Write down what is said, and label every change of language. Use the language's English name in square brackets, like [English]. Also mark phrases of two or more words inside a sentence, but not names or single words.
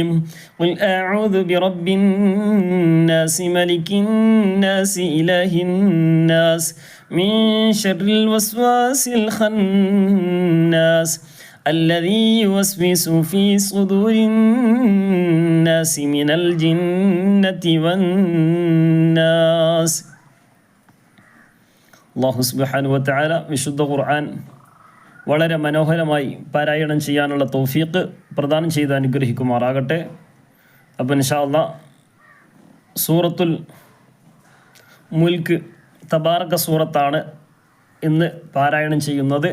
[Arabic] قل أعوذ برب الناس ملك الناس إله الناس من شر الوسواس الخناس الذي يوسوس في صدور الناس من الجنة والناس. [Malayalam] അല്ലാഹു [Arabic] سبحانه وتعالى [Malayalam] വിശുദ്ധ ഖുർആൻ വളരെ മനോഹരമായി പാരായണം ചെയ്യാനുള്ള തൗഫീഖ് പ്രദാനം ചെയ്ത് അനുഗ്രഹിക്കുമാറാകട്ടെ. അപ്പോൾ [Arabic] إن شاء الله [Malayalam] സൂറത്തുൽ മുൽക്ക് തബാറക സൂറത്താണ് ഇന്ന് പാരായണം ചെയ്യുന്നത്.